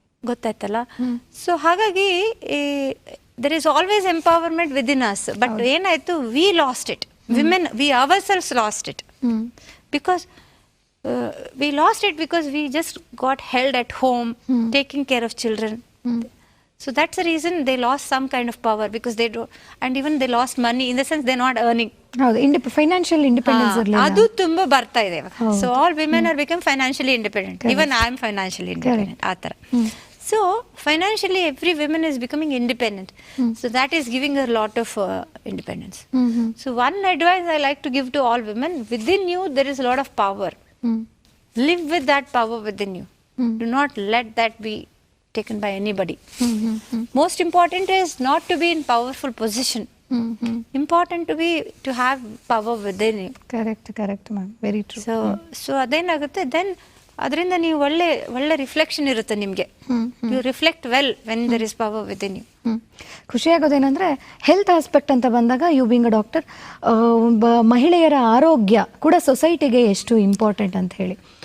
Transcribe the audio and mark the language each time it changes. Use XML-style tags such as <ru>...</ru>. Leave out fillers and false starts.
<kn>ಗೊತ್ತಾಯ್ತಲ್ಲ? ಸೊ ಹಾಗಾಗಿ</kn> <en>There is always empowerment within us. But</en> <kn>ಏನಾಯ್ತು,</kn> <en>We lost it. Women, we ourselves lost it. Because we lost it because we just got held at home, taking care of children. So that's the reason they lost some kind of power, because they don't, and even they lost money in the sense they're not earning. Financial independence</en> <kn>ಅದು ತುಂಬಾ ಬರ್ತಾ ಇದೆ.</kn> <en>So all women are become financially independent. Even I am financially independent</en> <kn>ಆ ಥರ.</kn> <en>So financially every woman is becoming independent. So that is giving her a lot of independence. So one advice I like to give to all women, within you there is a lot of power. Live with that power within you. Do not let that be taken by anybody. Most important is not to be in powerful position. Important to have power within you. Correct ma'am, very true.</en> <kn>So ಅದೇನಾಗುತ್ತೆ, then ಅದರಿಂದ ನೀವು ಒಳ್ಳೆ reflection ಇರುತ್ತೆ ನಿಮಗೆ.</kn> <en>You reflect well when there is power within you.</en> <kn>ಖುಷಿಯಾಗೋದೇನೆಂದರೆ health aspect ಅಂತ ಬಂದಾಗ,</kn> <en>you being a doctor,</en> <kn>ಒಬ್ಬ ಮಹಿಳೆಯರ ಆರೋಗ್ಯ ಕೂಡ ಸೊಸೈಟಿಗೆ ಎಷ್ಟು ಇಂಪಾರ್ಟೆಂಟ್ ಅಂತ ಹೇಳಿ.</kn>